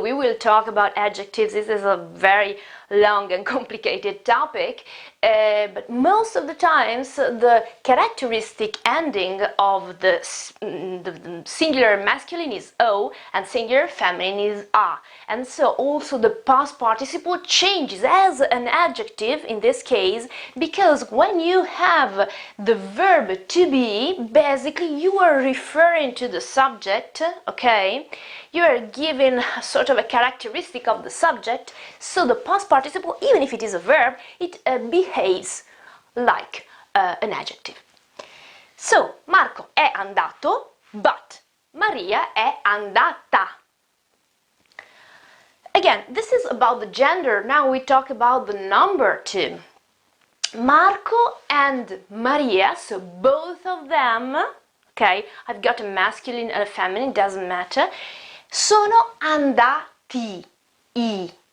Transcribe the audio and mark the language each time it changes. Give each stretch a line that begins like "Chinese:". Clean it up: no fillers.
English: We will talk about adjectives. This is a very long and complicated topic, but most of the times the characteristic ending of the singular masculine is O and singular feminine is A, and so also the past participle changes as an adjective in this case, because when you have the verb to be, basically you are referring to the subject, okay? You are giving sort of a characteristic of the subject, so the past participle, even if it is a verb, it behaves like an adjective.
Italian: So, Marco è andato, but Maria è andata.
English: Again, this is about the gender. Now we talk about the number too. Marco and Maria, so both of them, okay, I've got a masculine and a feminine, doesn't matter,
Italian: sono andati,
English: i.